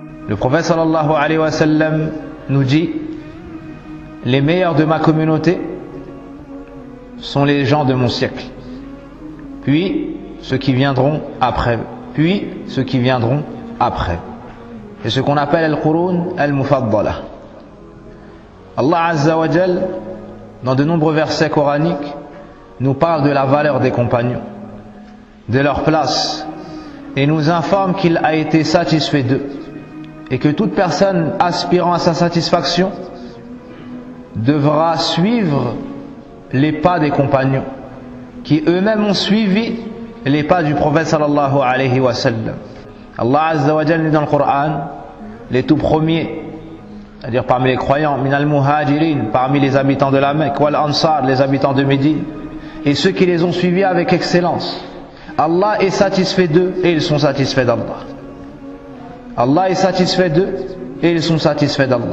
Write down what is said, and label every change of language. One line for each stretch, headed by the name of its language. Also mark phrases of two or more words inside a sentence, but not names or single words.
French: Le prophète
Arabic: صلى الله عليه وسلم
French: nous dit: les meilleurs de ma communauté sont les gens de mon siècle, puis ceux qui viendront après, puis ceux qui viendront après. C'est ce qu'on appelle
Arabic: القرون المفضلة. الله عز وجل,
French: dans de nombreux versets coraniques, nous parle de la valeur des compagnons, de leur place, et nous informe qu'il a été satisfait d'eux, et que toute personne aspirant à sa satisfaction devra suivre les pas des compagnons, qui eux-mêmes ont suivi les pas du prophète
Arabic: صلى الله عليه وسلم. الله عز وجل
French: dit dans le Coran: les tout premiers, c'est-à-dire parmi les croyants,
Arabic: من المهاجرين,
French: parmi les habitants de la Mecque,
Arabic: والأنصار,
French: les habitants de Médine, et ceux qui les ont suivis avec excellence. Allah est satisfait d'eux et ils sont satisfaits d'Allah. Allah est satisfait d'eux et ils sont satisfaits d'Allah.